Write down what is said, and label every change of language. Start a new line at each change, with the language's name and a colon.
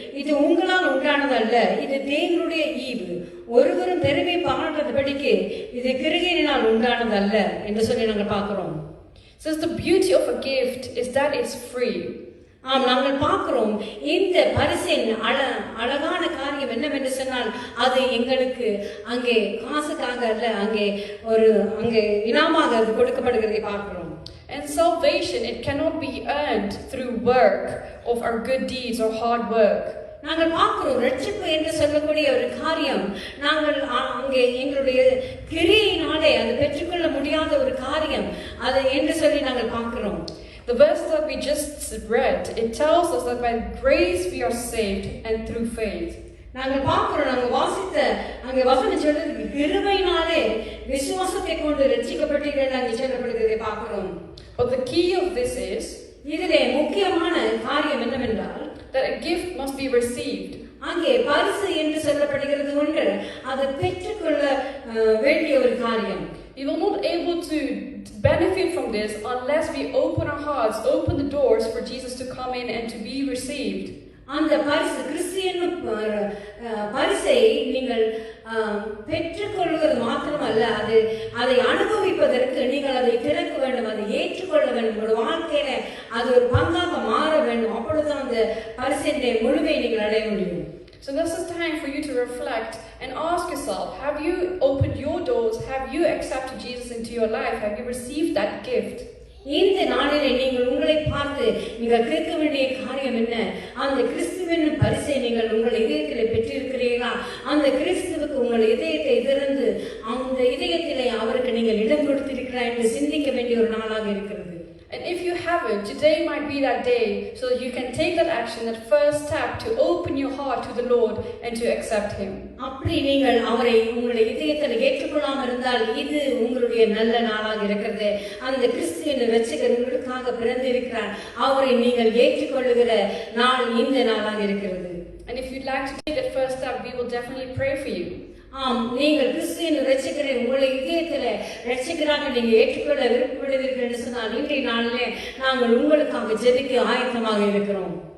Tamil: இது உங்களால் உண்டானதல்ல, இது தேவனுடைய ஈவு. ஒருவரும் பெருமை பாராட்டாதபடிக்கு இது கிருபையினால் உண்டானதல்ல என்று சொல்லி நாங்கள் பார்க்கிறோம்.
English: Since the beauty of a gift is that it's free.
Tamil: ஆம், நாங்கள் பார்க்கிறோம் இந்த பரிசின் அழகான காரியம் என்னவென்று சொன்னால், அது எங்களுக்கு அங்கே காசுக்காக அல்ல, அங்கே இனாமாக அது கொடுக்கப்படுகிறதை பார்க்கிறோம்.
English: And salvation, it cannot be earned through work of our good deeds or hard work.
Tamil: நாங்கள் பார்க்கிறோம், ரட்சிப்பு என்று சொல்லக்கூடிய ஒரு காரியம் நாங்கள் அங்கே எங்களுடைய கிரியையினாலே அது பெற்றுக்கொள்ள முடியாத ஒரு காரியம் அது என்று சொல்லி நாங்கள் பார்க்கிறோம்.
English: The verse that we just read, it tells us that by grace we are saved and through faith.
Tamil: நாங்கள் பார்க்கிறோம், நாங்கள் வாசித்த அங்கே வசனம் சொல்றது கிருபையினாலே விசுவாசத்தை கொண்டு ரட்சிக்கப்பட்டீர்கள் அங்கே சொல்லப்படுகிறதை பார்க்கிறோம்.
English: But the key of this is
Tamil: இதிலே முக்கியமான காரியம் என்னவென்றால்,
English: that a gift must be received.
Tamil: அங்கே பரிசு என்று சொல்லப்படுகிறது ஒன்று, அது பெற்றுக்கொள்ள வேண்டிய ஒரு காரியம்.
English: We will not able to benefit from this unless we open our hearts, open the doors for Jesus to come in and to be received.
Tamil: அந்த பரிசு கிறிஸ்தியன் பரிசை நீங்கள் பெற்றுக்கொள்வது மாத்திரமல்ல, அதை அனுபவிப்பதற்கு நீங்கள் அதை திறக்க வேண்டும், அதை ஏற்றுக்கொள்ள வேண்டும், உங்களுடைய வாழ்க்கையில அது ஒரு பங்காக மாற வேண்டும். அப்பொழுதுதான் அந்த பரிசின் முழுமையை நீங்கள் அடைய முடியும்.
English: So this is time for you to reflect and ask yourself, have you opened your doors? Have you accepted Jesus into your life? Have you received that gift?
Tamil: இந்த நாளிலே நீங்கள் உங்களை பார்த்து நீங்கள் கேட்க வேண்டிய காரியம் என்ன? அந்த கிறிஸ்துவின் பரிசை நீங்கள் உங்கள் இதயத்திலே பெற்றிருக்கிறீர்களா? அந்த கிறிஸ்துவுக்கு உங்கள் இதயத்தை திறந்து அந்த இதயத்திலே அவருக்கு நீங்கள் இடம் கொடுத்திருக்கிறார் என்று சிந்திக்க வேண்டிய ஒரு நாளாக இருக்கிறது.
English: And if you haven't, today might be that day so that you can take that action, that first step to open your heart to the Lord and to accept Him.
Tamil: அப்படி நீங்கள் அவரை உங்களுடைய இதயத்தில் ஏற்றுக்கொள்ளாமல் இருந்தால் இது உங்களுடைய நல்ல நாளாக இருக்கிறது. அந்த கிறிஸ்துவின் இரட்சகர் உங்களுக்காக பிறந்திருக்கிறார், அவரை நீங்கள் ஏற்றுக்கொள்ளுகிற நாள் இந்த நாளாக இருக்கிறது.
English: And if you'd like to take that first step, we will definitely pray for you.
Tamil: ஆம், நீங்கள் கிறிஸ்துவின் இரட்சகரை உங்களுடைய இதயத்தில் இரட்சகராக நீங்கள் ஏற்றுக்கொள்ள விருப்பப்படுவீர்கள் என்று சொன்னால் இன்றைய நாளிலே நாங்கள் உங்களுக்காக ஜெபிக்க ஆயத்தமாக இருக்கிறோம்.